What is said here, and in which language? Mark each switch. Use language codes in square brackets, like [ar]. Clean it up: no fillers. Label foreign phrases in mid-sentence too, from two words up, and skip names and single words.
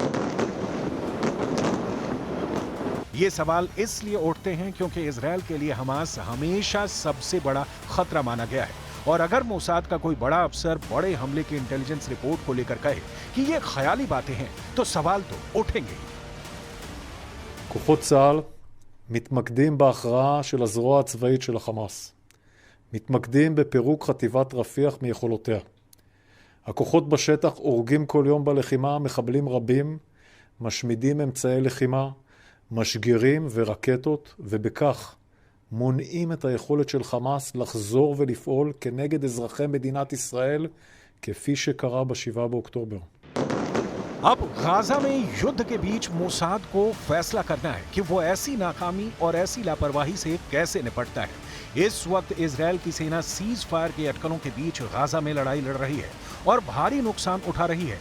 [hi] ये सवाल इसलिए उठते हैं क्योंकि इजरायल के लिए हमास हमेशा सबसे बड़ा खतरा माना गया है। और अगर मोसाद का कोई बड़ा अफसर बड़े हमले की [en] intelligence report [hi] को लेकर कहे कि ये ख्याली बातें हैं, तो सवाल तो उठेंगे। [he] כוחות צה"ל מתמקדים בהכרעה של הזרוע הצבאית של החמאס. מתמקדים בפירוק חטיבת רפיח מיכולותיה. הכוחות בשטח הורגים כל יום בלחימה מחבלים רבים, משמידים אמצעי לחימה, משגרים ורקטות, ובכך מונעים את היכולת של חמאס לחזור ולפעול כנגד אזרחי מדינת ישראל, כפי שקרה ב7 באוקטובר. [hi] अब गाजा में युद्ध के बीच मोसाद को फैसला करना है कि वो ऐसी नाकामी और ऐसी लापरवाही से कैसे निपटता है। इस वक्त इजरायल की सेना [en] cease fire [hi] के अटकलों के बीच गाजा में लड़ाई लड़ रही है और भारी नुकसान उठा रही है।